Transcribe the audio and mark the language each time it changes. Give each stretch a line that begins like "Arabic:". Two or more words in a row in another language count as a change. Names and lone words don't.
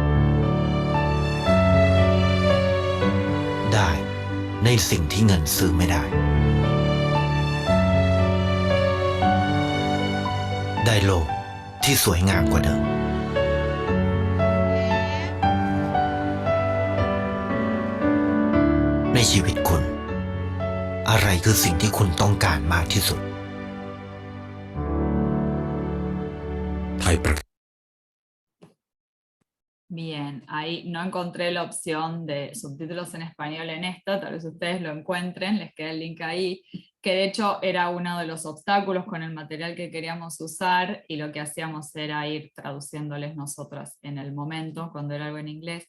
Thai: ได้ในสิ่งที่เงินซื้อไม่ได้ ได้โลกที่สวยงามกว่าเดิม ในชีวิตคุณ อะไรคือสิ่งที่คุณต้องการมากที่สุด ไทยประ
Spanish: Bien, ahí no encontré la opción de subtítulos en español en esta, tal vez ustedes lo encuentren, les queda el link ahí, que de hecho era uno de los obstáculos con el material que queríamos usar y lo que hacíamos era ir traduciéndoles nosotras en el momento, cuando era algo en inglés.